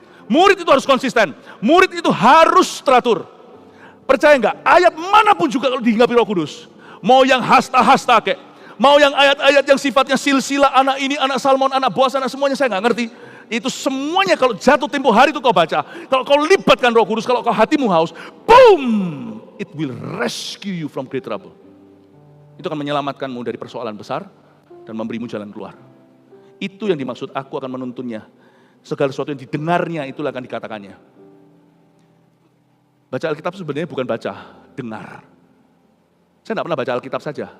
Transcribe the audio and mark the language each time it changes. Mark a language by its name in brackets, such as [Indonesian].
[Indonesian] Murid itu harus konsisten. Murid itu harus teratur. Percaya enggak? Ayat manapun juga kalau dihinggapi Roh Kudus. Mau yang hasta-hasta kek. Mau yang ayat-ayat yang sifatnya silsilah, anak ini, anak Salmon, anak Boas, anak semuanya saya enggak ngerti. Itu semuanya kalau jatuh tempo hari itu kau baca. Kalau kau libatkan Roh Kudus, kalau kau hatimu haus, boom! [English] It will rescue you from great trouble. [Indonesian] Itu akan menyelamatkanmu dari persoalan besar dan memberimu jalan keluar. Itu yang dimaksud aku akan menuntunnya. Segala sesuatu yang didengarnya itulah akan dikatakannya. Baca Alkitab sebenarnya bukan baca, dengar. Saya tidak pernah baca Alkitab saja.